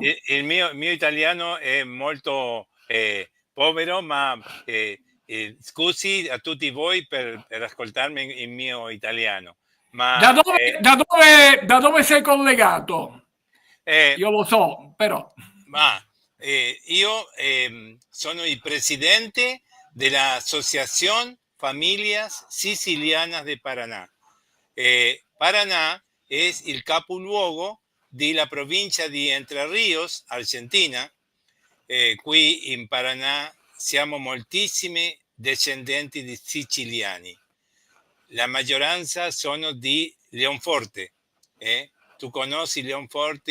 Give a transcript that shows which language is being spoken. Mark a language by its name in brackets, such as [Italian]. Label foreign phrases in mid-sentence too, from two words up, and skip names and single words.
[Italian] Il mio italiano è molto povero, ma scusi a tutti voi per ascoltarmi il mio italiano. Ma, da dove sei collegato? Io lo so, però. Io sono il presidente dell'Associazione Familias Sicilianas de Paraná. Paraná [Spanish] es el [Italian] capoluogo della provincia di Entre Ríos, Argentina. Qui in Paraná siamo moltissimi discendenti di siciliani. La maggioranza sono di Leonforte. Tu conosci Leonforte?